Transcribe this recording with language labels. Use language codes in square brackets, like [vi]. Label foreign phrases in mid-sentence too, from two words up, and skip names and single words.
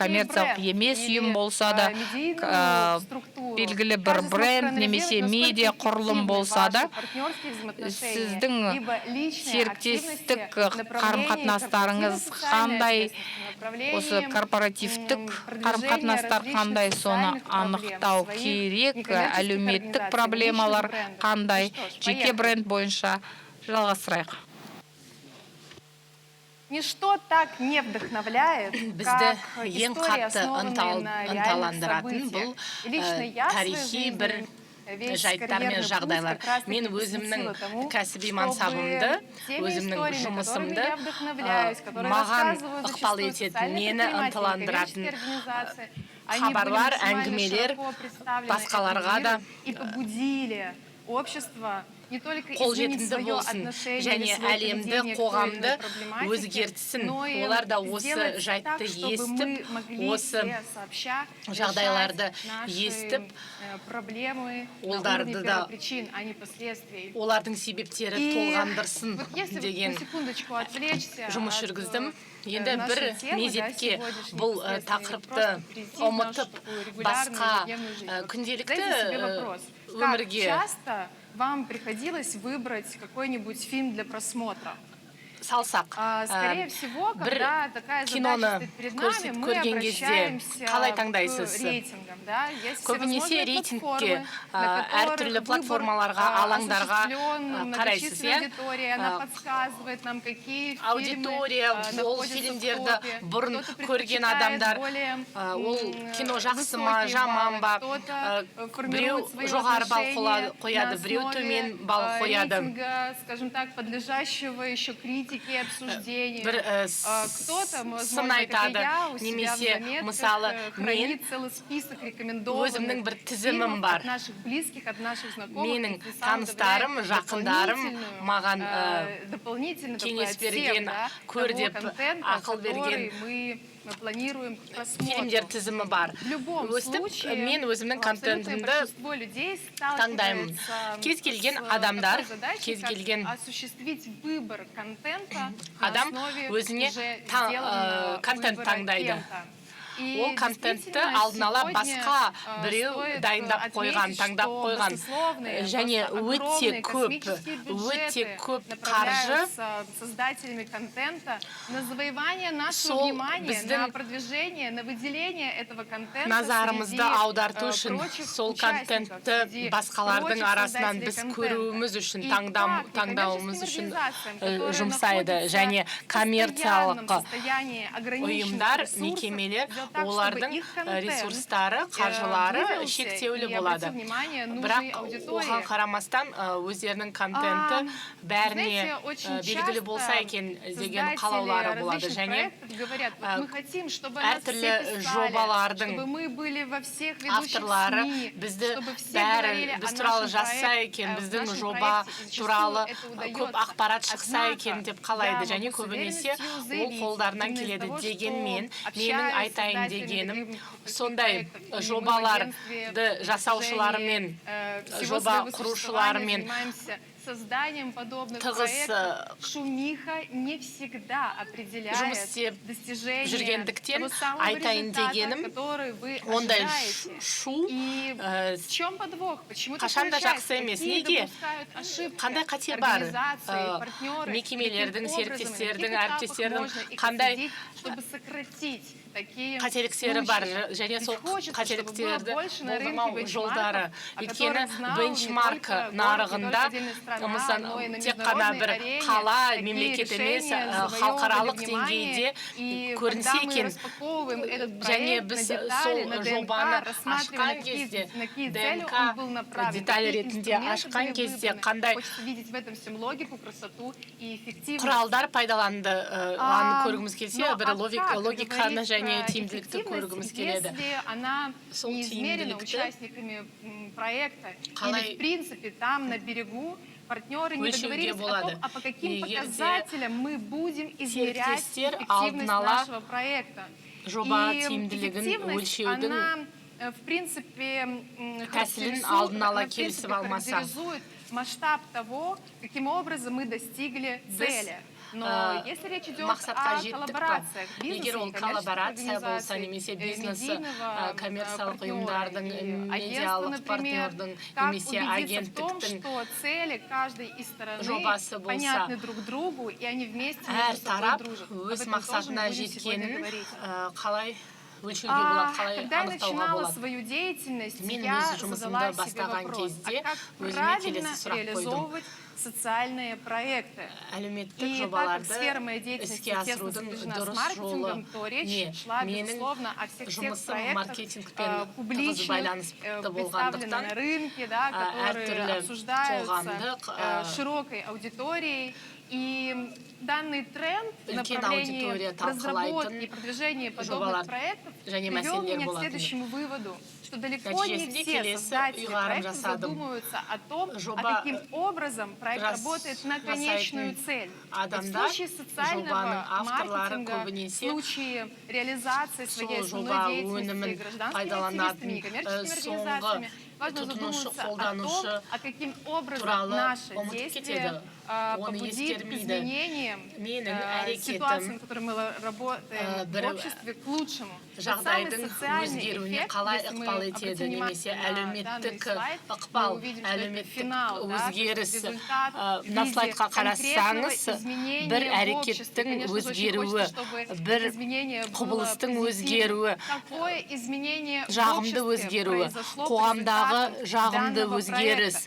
[kk] коммерциялық емес ұйым болса да, белгілі бір бренд немесе медиа құрылым болса да, сіздің серіктестік қарым-қатынастарыңыз қандай, осы корпоративтік қарым-қатынастар қандай, соны анықтау керек, әлеуметтік проблемалар қандай, жеке бренд бойынша жалғастырайық. [ru] Ничто так не вдохновляет, как история, основанная на реальных событиях. Лично я [kk] тарихи бір жайттар мен жағдайлар. Мен өзімнің кәсіби мансабымды, өзімнің жұмысымды маған ықпал ететін, мені ынталандыратын хабарлар, әңгімелер басқаларға да [ru] не только изменить [kk] қолжетімді [ru] свое [kk] болсын [ru] отношение [kk] және [ru] или свое [kk] әлемді [ru] поведение к той или [kk] қоғамды [ru] иной проблематике, [kk] өзгертсін. [ru] но и [kk] Олар да осы [ru] сделать [kk] жайтты [ru] так, чтобы мы [kk] естіп, [ru] могли [kk] осы [ru] все сообща [kk] жағдайларды [ru] решать наши, [kk] естіп, [ru] проблемы на [kk] оларды [ru] уровне [kk] да [ru] первопричин, а не последствий. [kk] олардың себептері [ru] И [kk] толғандырсын [ru] вот если [kk] деген [ru] на секундочку отвлечься [kk] жұмыс [ru] от, [kk] жүргіздім. Енді [ru] нашей [kk] бір [ru] темы, да, [kk] мезетке [ru] сегодняшней [kk] бұл [ru] непосредственной, [kk] тақырыпты [ru] просто перейти в нашу [kk] ұмытып, [ru] такую регулярную [kk] басқа [ru] ежедневную жизнь. Вот [kk] күнделікті [ru] задайте себе вопрос, как [kk] өмірге [ru] часто вам приходилось выбрать какой-нибудь фильм для просмотра? [kk] салсақ, [ru] Скорее всего, [kk] бір [ru] когда такая [kk] киноны [ru] задача стоит перед нами, мы [kk] көрген кезде [ru] обращаемся [kk] қалай [ru] к [kk] таңдайсыз? [ru] рейтингам. Да? Есть [kk] Көбінесе [ru] всевозможные [kk] рейтингке [ru] платформы, на которых [kk] әртүрлі [ru] выбор, [kk] платформаларға, алаңдарға [ru] осуществлен [kk] қарайсыз, [ru] многочисленной [kk] иә? [ru] аудиторией, она подсказывает нам, какие фильмы [kk] Аудитория ол [ru] находятся в [kk] фильмдерді [ru] топе. [kk] бұрын [ru] Кто-то [kk] көрген [ru] предпочитает [kk] адамдар [ru] более, [kk] ол кино жақсы ма, [ru] высокие [kk] жаман ба, [ru] баллы, кто-то [kk] біреу [ru] формирует свои [kk] жоғары балл [ru] отношения [kk] қояды, [ru] на [kk] біреу [ru] основе, [kk] төмен балл қояды. [ru] рейтинга, скажем так, подлежащего еще критике и обсуждению. [kk] Бір [ru] Кто-то, [kk] сын [ru] возможно, как и [kk] айтады, [ru] я, у себя в [kk] немесе [ru] заметках [kk] мысалы мен [ru] хранит целый список рекомендованных [kk] өзімнің бір тізімім [ru] фильмов [kk] бар. [ru] от наших близких, от наших знакомых. [kk] Менің [ru] и сам [kk] таныстарым, [ru] добавляет [kk] жақындарым [ru] дополнительную, [kk] маған [ru] дополнительный такой [kk] кеңес [ru] отсев, [kk] берген, [ru] да, [kk] көр [ru] того [kk] деп, [ru] контента, [kk] ақыл берген [ru] который мы планируем к просмотру. [kk] фильмдер тізімі бар. [ru] В любом [kk] Өстіп, [ru] случае, [kk] мен өзімнің [ru] абсолютное [kk] контентімді [ru] большинство людей [kk] таңдаймын. [ru] сталкивается [kk] Кез келген [ru] с [kk] адамдар, [ru] такой задачей, [kk] кез [ru] как [kk] келген [ru] осуществить выбор контента на [kk] адам [ru] основе [kk] өзіне [ru] уже сделанного [kk] контент [ru] выбора [kk] таңдайды. [ru] кем-то. И [kk] Ол контентті [ru] действительно, [kk] алдын ала [ru] сегодня, [kk] басқа біреу [ru] стоит [kk] дайындап қойған, [ru] отметить, [kk] таңдап [ru] что [kk] қойған. [ru] баснословные, [kk] Және [ru] просто [kk] өте [ru] огромные [kk] көп, [ru] космические бюджеты [kk] өте көп қаржы [ru] направляются создателями контента на завоевание нашего [kk] сол [ru] внимания, [kk] біздің [ru] на продвижение, на выделение этого контента [kk] назарымызды [ru] среди, [kk] аударту үшін [ru] прочих [kk] сол [ru] участников, [kk] контентті [ru] среди [kk] басқалардың [ru] прочих [kk] арасынан [ru] создателей [kk] біз [ru] контента. [kk] көруіміз үшін, [ru] И [kk] таңдауымыз [ru] так, [kk] үшін [ru] некоммерческим организациям, которые [kk] жұмсайды. [ru] находятся [kk] Және [ru] в [kk] коммерциялық [ru] постоянном состоянии ограниченных [kk] ұйымдар, [ru] ресурсов, [kk] мекемелер, [ru] сделать так, чтобы [kk] олардың [ru] их контент, [kk] ресурстары, қаржылары [ru] выделился [kk] шектеулі [ru] и [kk] болады. [ru] обратил внимание нужной [kk] Бірақ [ru] аудитории. [kk] оған қарамастан өздерінің контенті бәріне [ru] Знаете, очень [kk] белгілі [ru] часто [kk] болса екен деген [ru] создатели [kk] қалаулары болады. [ru] различных [kk] Және [ru] проектов говорят, вот мы хотим, чтобы нас все [kk] әртүрлі [ru] писали, [kk] жобалардың [ru] чтобы мы были во всех ведущих [kk] авторлары [ru] СМИ, [kk] бізді [ru] чтобы все [kk] бәрі [ru] говорили о [kk] біз туралы [ru] нашем [kk] жазса [ru] проекте, [kk] екен, [ru] в [kk] біздің [ru] нашем [kk] жоба [ru] проекте, и зачастую [kk] туралы [ru] это [kk] көп [ru] удается. [kk] ақпарат шықса [ru] Однако, [kk] екен деп қалайды. [ru] я [kk] Және [ru] могу с [kk] көбінесе [ru] уверенностью [kk] ол [ru] заявить, [kk] қолдарынан [ru] именно из [kk] келеді [ru] того, [kk] дегенмен, [ru] что [kk] менің [ru] общаюсь с [kk] айтайын [ru] создателями [kk] дегенім, [ru] таких [kk] сондай [ru] проектов, и мы в [kk] жобаларды [ru] агентстве [kk] жасаушылармен, [ru] всего [kk] жоба [ru] своего [kk] құрушылармен [ru] существования занимаемся созданием подобных [kk] тығыз [ru] проектов. Шумиха не всегда определяет [kk] жұмыс істеп [ru] достижение [kk] жүргендіктен [ru] того самого [kk] айтайын [ru] результата, [kk] дегенім, [ru] который вы [kk] ондай [ru] ожидаете. [kk] шу [ru] И в чем подвох? Почему так [kk] қашан да [ru] получается? [kk] жақсы емес. [ru] Какие [kk] Неге? [ru] допускают ошибки [kk] Қандай қате бар? [ru] организации, партнеры? [kk] Мекемелердің, [ru] Каким образом, [kk] серіктестердің, [ru] на каких этапах [kk] әріптестердің [ru] можно их [kk] қандай [ru] отследить, чтобы сократить такие [kk] қателіктері бар. [ru] случаи? [kk] Және [ru] Ведь [kk] сол [ru] хочется, чтобы было [kk] қателіктерді [ru] больше на рынке [kk] болдырмау жолдары. [ru] бенчмарков, о [kk] Өйткені [ru] которых знал не [kk] бенчмарк [ru] только город, не [kk] нарығында [ru] только отдельная страна, [kk] мысалы, [ru] но и на [kk] тек қана [ru] международной [kk] бір [ru] арене [kk] қала, [ru] такие [kk] мемлекет емес, [ru] решения завоевывали [kk] халықаралық [ru] внимание. [kk] деңгейде [ru] И [kk] көрінсе [ru] когда мы [kk] екен. [ru] распаковываем этот [kk] Және [ru] проект на [kk] біз [ru] детали, на [kk] сол [ru] ДНК, [kk] жобаны [ru] рассматриваем, [kk] ашқан кезде, [ru] на какие цели [kk] ДНК [ru] он был направлен, [kk] деталь [ru] какие [kk] ретінде [ru] инструменты [kk] ашқан [ru] были [kk] кезде [ru] выбраны. [kk] қандай [ru] Хочется видеть в этом всем логику, красоту и эффективность. [kk] құралдар пайдаланды, аны көргіміз келсе, [ru] Но, [kk] бір логиканы [ru] говорить [kk] және [ru] про [kk] тиімділікті [ru] эффективность, [kk] көргіміз келеді. [ru] если она [kk] Сол [ru] не измерена [kk] тиімділікті [ru] участниками проекта, [kk] қалай [ru] или в принципе там на берегу партнеры не [kk] өлшеуге [ru] договорились о [kk] болады. [ru] том, а по каким [kk] Егерде [ru] показателям мы будем измерять [kk] серіктестер [ru] эффективность [kk] алдын ала [ru] нашего проекта. [kk] жоба [ru] И [kk] тиімділігін [ru] эффективность, [kk] өлшеудің [ru] она, в принципе, [kk] тәсілін [ru] характеризует, [kk] алдын ала [ru] она, в принципе, [kk] келісіп алмаса. [ru] характеризует масштаб того, каким образом мы достигли цели. Но если речь идет [kk] мақсатқа [ru] о [kk] жеттік па? [ru] коллаборациях бизнеса [kk] Егер ол [ru] и коммерческих [kk] коллаборация болса, [ru] организаций, [kk] немесе бизнес, [ru] медийного [kk] коммерциялық [ru] партнера [kk] ұйымдардың, [ru] и агентства, [kk] медиалық [ru] например, [kk] партнердің, [ru] как [kk] немесе [ru] убедиться в том, [kk] агенттіктің [ru] что цели каждой из стороны [kk] жобасы болса, [ru] понятны друг другу, и они вместе [kk] әр [ru] между собой [kk] тарап [ru] дружат. [kk] өз [ru] Об этом тоже мы [kk] мақсатына [ru] будем сегодня [kk] жеткенін [ru] говорить. [kk] қалай өлшеуге болады, қалай [ru] Когда я [kk] анықтауға [ru] начинала [kk] болады. [ru] свою деятельность, [kk] Мен [ru] я [kk] өз жұмысымды [ru] задала себе [kk] бастаған [ru] вопрос, [kk] кезде [ru] а как [kk] өзіме [ru] правильно [kk] келесі сұрақ қойдым. [ru] реализовывать социальные проекты? [kk] Әлеуметтік [ru] И так как [kk] жобаларды [ru] сфера моей деятельности [kk] іске [ru] тесно [kk] асырудың [ru] сопряжена с [kk] дұрыс жолы [ru] маркетингом, то [kk] не? [ru] речь шла, [kk] Менің [ru] безусловно, о всех тех [kk] жұмысым [ru] проектах, [kk] маркетингпен тығыз [ru] публичных, [kk] байланысты [ru] представленных [kk] болғандықтан, [ru] на рынке, да, которые [kk] әртүрлі [ru] обсуждаются [kk] қоғамдық, [ru] широкой аудиторией. И данный тренд в направлении [kk] аудитория [ru] разработки [kk] талқылайтын [ru] и продвижения подобных [kk] жобалар [ru] проектов [kk] және [ru] привел [kk] мәселелер [ru] меня к [kk] болатын. [ru] следующему выводу, что далеко не [kk] Нәтижесінде [ru] все [kk] келесі [ru] создатели [kk] ұйғарым [ru] проектов [kk] жасадым. [ru] задумываются о том, [kk] Жоба [ru] каким образом проект работает на конечную [kk] жасайтын [ru] цель. Ведь в [kk] адамдар [ru] случае социального [kk] жобаның авторлары [ru] маркетинга, в [kk] көбінесе [ru] случае реализации своей [kk] сол [ru] основной [kk] жоба [ru] деятельности [kk] өнімін [ru] гражданскими активистами, [kk] пайдаланатын [ru] некоммерческими [kk] соңғы [ru] организациями, важно [kk] тұтынушы, [ru] задумываться о том, [kk] қолданушы [ru] а каким образом [kk] туралы [ru] наше [kk] ұмытып [ru] действие [kk] кетеді. Оны [ru] побудит к [kk] ескермейді. [ru] изменениям [kk] Менің әрекетім [ru] ситуации, в которой мы работаем [kk] бір [ru] в обществе, к лучшему. [kk] жағдайдың өзгеруіне қалай ықпал етеді, немесе әлеуметтік ықпал, әлеуметтік өзгеріс. Мына слайдқа қарасаңыз, бір әрекеттің өзгеруі, бір құбылыстың өзгеруі, жағымды өзгеруі, қоғамдағы жағымды өзгеріс.